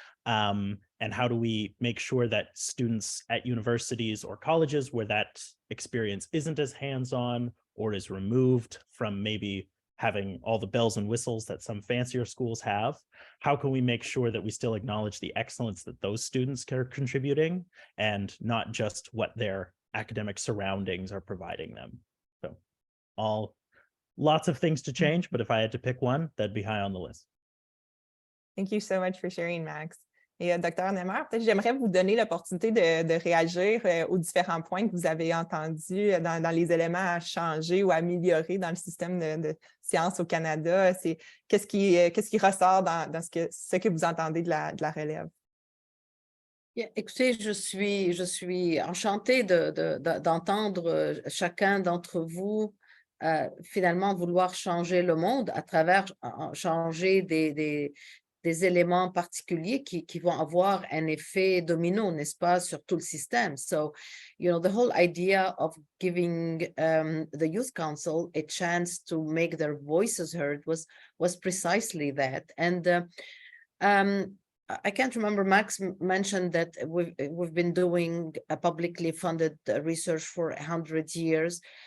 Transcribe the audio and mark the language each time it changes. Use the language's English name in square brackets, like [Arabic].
[English] And how do we make sure that students at universities or colleges where that experience isn't as hands-on or is removed from maybe having all the bells and whistles that some fancier schools have, how can we make sure that we still acknowledge the excellence that those students are contributing and not just what their academic surroundings are providing them? So lots of things to change, but if I had to pick one, that'd be high on the list. Thank you so much for sharing, Max. [French] Et Dr. Nemmer, peut-être j'aimerais vous donner l'opportunité de réagir aux différents points que vous avez entendus dans les éléments à changer ou à améliorer dans le système de sciences au Canada. Qu'est-ce qui ressort dans ce que vous entendez de la relève? Écoutez, je suis enchantée d'entendre chacun d'entre vous finalement vouloir changer le monde à travers changer des éléments particuliers qui vont avoir un effet domino, n'est-ce pas, sur tout le système. [English] So, the whole idea of giving the Youth Council a chance to make their voices heard was precisely that. And I can't remember, Max mentioned that we've been doing a publicly funded research for 100 years.